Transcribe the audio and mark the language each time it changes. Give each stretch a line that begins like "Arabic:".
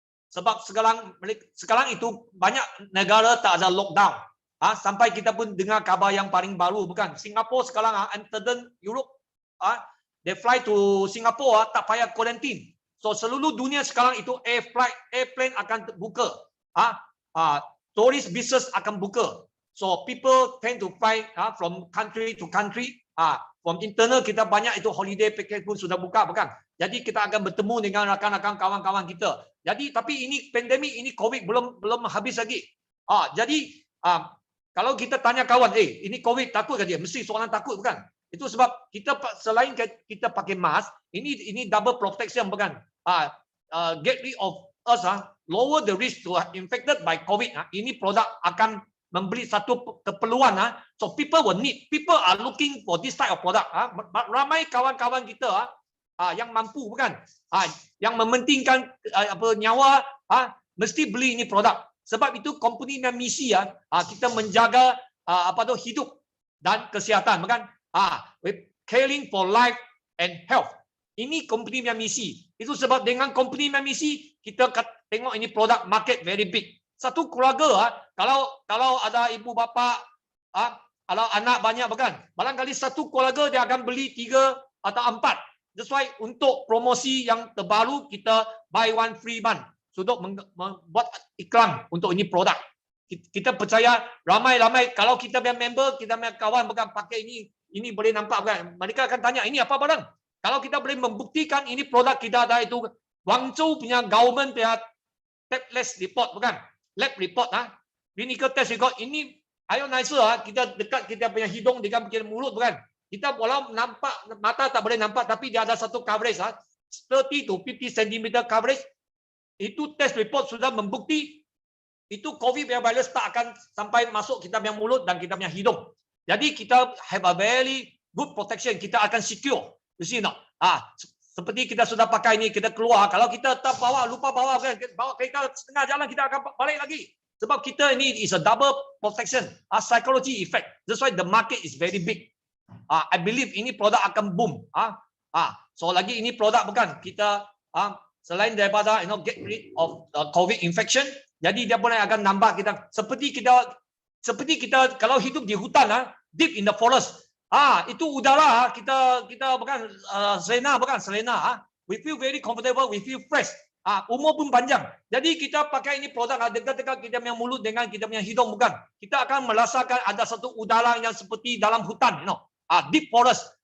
Malay: Sebab sekarang itu banyak negara tak ada lockdown. Sampai kita pun dengar kabar yang paling baru bukan Singapura sekarang Amsterdam Europe
English: they fly to Singapore
Malay: tak payah quarantine. So seluruh dunia sekarang itu airplane akan buka.
English: Tourist business
Malay: akan buka.
English: So people tend to fly from country to country. From internal
Malay: kita banyak itu holiday package pun sudah buka bukan. Jadi kita akan bertemu dengan rakan-rakan kawan-kawan kita. Jadi tapi ini pandemik ini COVID belum habis lagi. Jadi kalau kita tanya kawan, ini COVID takut ke dia? Mesti seorang takut bukan? Itu sebab kita selain kita pakai mask, ini double protection bukan?
English: Get rid of us, lower the risk to infected by COVID.
Malay: Ini produk akan memberi satu keperluan.
English: So people will need, people are looking for this type of product.
Malay: Ramai kawan-kawan kita yang mampu bukan? Yang mementingkan nyawa, mesti beli ini produk. Sebab itu company dan misi kita menjaga hidup dan kesihatan bukan?
English: Caring for life and health.
Malay: Ini company dan misi. Itu sebab dengan company dan misi kita tengok ini produk
English: market very big.
Malay: Satu keluarga kalau ada ibu bapa kalau anak banyak bukan? Barangkali satu keluarga dia akan beli 3 atau 4.
English: That's why
Malay: untuk promosi yang terbaru kita
English: buy one free one.
Malay: Untuk membuat iklan untuk ini produk. Kita percaya ramai-ramai kalau kita punya member, kita punya kawan bukan pakai ini boleh nampak bukan? Mereka akan tanya ini apa barang? Kalau kita boleh membuktikan ini produk kita ada itu Guangzhou punya government punya test report bukan?
English: Lab report clinical test report
Malay: ini ionizer kita dekat kita punya hidung dengan mulut bukan? Kita walau nampak mata tak boleh nampak tapi dia ada satu coverage
English: 30 to 50 cm coverage.
Malay: Itu test report sudah membukti itu COVID virus tak akan sampai masuk kita punya mulut dan kita punya hidung. Jadi kita
English: have a very good protection.
Malay: Kita akan secure.
English: You see not?
Malay: Seperti kita sudah pakai ini, kita keluar. Kalau kita tak lupa bawa kereta setengah jalan, kita akan balik lagi. Sebab kita ini
English: is a double protection, psychology effect. That's why the market is very big. I believe
Malay: ini produk akan boom. So lagi ini produk bukan kita selain daripada
English: get rid of COVID infection,
Malay: jadi dia boleh akan nambah kita seperti kita kalau hidup di hutan
English: deep in the forest.
Malay: Itu udara kita bukan selena.
English: We feel very comfortable, we feel fresh.
Malay: Umur pun panjang. Jadi kita pakai ini produk dekat-dekat kita punya mulut dengan kita punya hidung bukan. Kita akan merasakan ada satu udara yang seperti dalam hutan,
English: deep forest.